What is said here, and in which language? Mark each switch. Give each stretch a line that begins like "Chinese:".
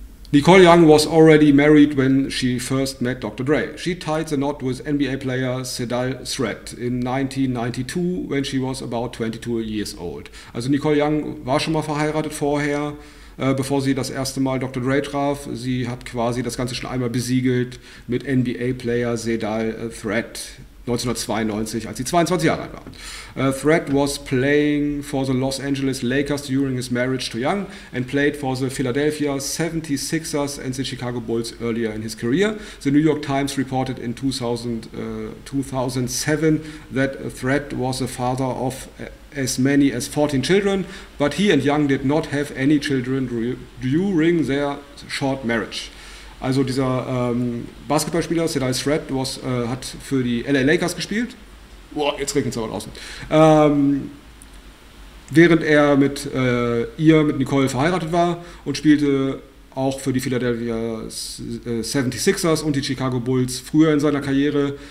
English: Nicole Young was already married when she first met Dr. Dre. She tied the knot with NBA player Cedal Threat in 1992, when she was about 22 years old.
German: Also Nicole Young war schon mal verheiratet vorher, bevor sie das erste Mal Dr. Dre traf. Sie hat quasi das Ganze schon einmal besiegelt mit NBA Player Cedal Threat 1992, als sie 22 Jahre alt war.
English: Threat was playing for the Los Angeles Lakers during his marriage to Young and played for the Philadelphia 76ers and the Chicago Bulls earlier in his career. The New York Times reported in 2007 that Threat was the father of as many as 14 children, but he and Young did not have any children during their short marriage.
German: Also dieser Basketballspieler, Cedal Threat, hat für die LA Lakers gespielt. Boah, jetzt regnet es aber draußen. Während er mit ihr, mit Nicole, verheiratet war und spielte auch für die Philadelphia 76ers und die Chicago Bulls früher in seiner Karriere.